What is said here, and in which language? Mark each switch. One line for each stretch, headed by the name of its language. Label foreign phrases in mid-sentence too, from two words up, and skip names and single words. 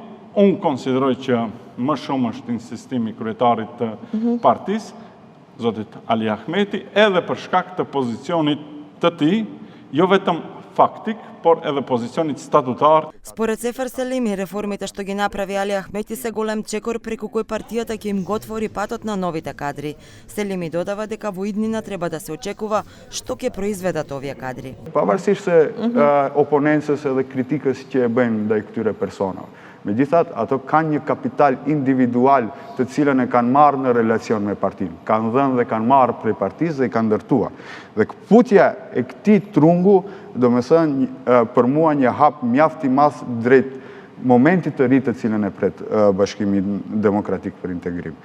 Albanian: Unë konsideroj që më shumë është insistimi kryetarit të partisë, zotit Ali Ahmeti, edhe për shkak të pozicionit të tij, jo vetëm faktik, por edhe pozicionit статутар.
Macedonian: Според Сефер Селими, реформите што ги направи Али Ахмети се голем чекор преку кој партијата ќе им го отвори патот на новите кадри. Селими додава дека во иднина треба да се очекува што ќе произведат овие кадри.
Albanian: Pavarësisht se oponencës edhe kritikës që e bëjnë ndaj këtyre personave. Megjithatë, ato kanë një kapital individual të cilën e kanë marrë në relacion me partinë. Kanë dhënë dhe kanë marrë prej partisë dhe i kanë ndërtuar. Dhe kputja e këtij trungu, domethënë për mua një hap mjaft i madh drejt momentit të ri të cilën e pret Bashkimi Demokratik për Integrim.